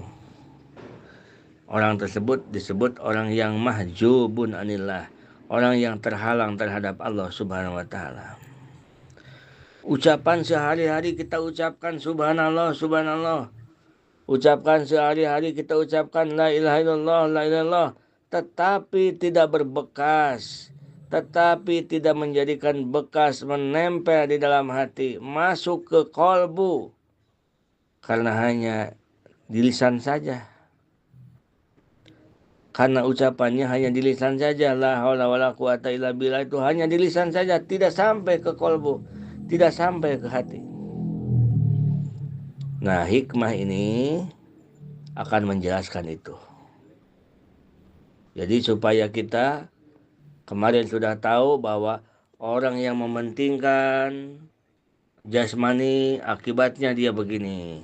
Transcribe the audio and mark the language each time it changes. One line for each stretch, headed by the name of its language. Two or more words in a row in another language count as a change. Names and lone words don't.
Indonesian: Orang tersebut disebut orang yang
Arabic: محجوب عن الله.
Indonesian: Orang yang terhalang terhadap Allah
Arabic: سبحانه وتعالى.
Indonesian: Ucapan sehari-hari kita ucapkan
Arabic: سبحان الله، سبحان الله.
Indonesian: Ucapkan sehari-hari kita ucapkan
Arabic: لا إله إلا الله، لا إله إلا الله.
Indonesian: Tetapi tidak berbekas. Tetapi tidak menjadikan bekas menempel di dalam hati. Masuk ke kolbu. Karena hanya di lisan saja. Karena ucapannya hanya di lisan saja.
Arabic: لا حول ولا قوة إلا بالله,
Indonesian: itu hanya di lisan saja. Tidak sampai ke kolbu. Tidak sampai ke hati. Nah, hikmah ini akan menjelaskan itu. Jadi supaya kita kemarin sudah tahu bahwa orang yang mementingkan jasmani, akibatnya dia begini.